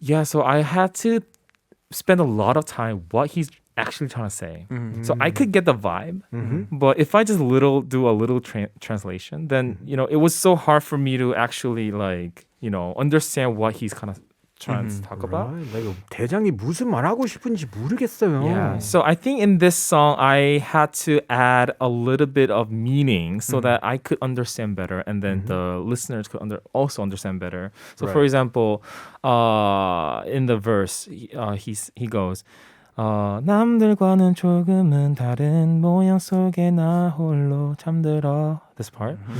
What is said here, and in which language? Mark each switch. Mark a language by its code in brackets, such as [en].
[en] Yeah, so I had to spend a lot of time what he's actually trying to say. So I could get the vibe, but if I just do a little translation, then it was so hard for me to actually understand what he's kind of trying to talk about. Right. [ko] Like, 대장이 무슨 말하고 싶은지 모르겠어요. [en] Yeah. So I think in this song, I had to add a little bit of meaning so that I could understand better, and then the listeners could also understand better. So, for example, in the verse, he goes, [ko] 남들과는 조금은 다른 모양 속에 나 홀로 잠들어. [en] This part.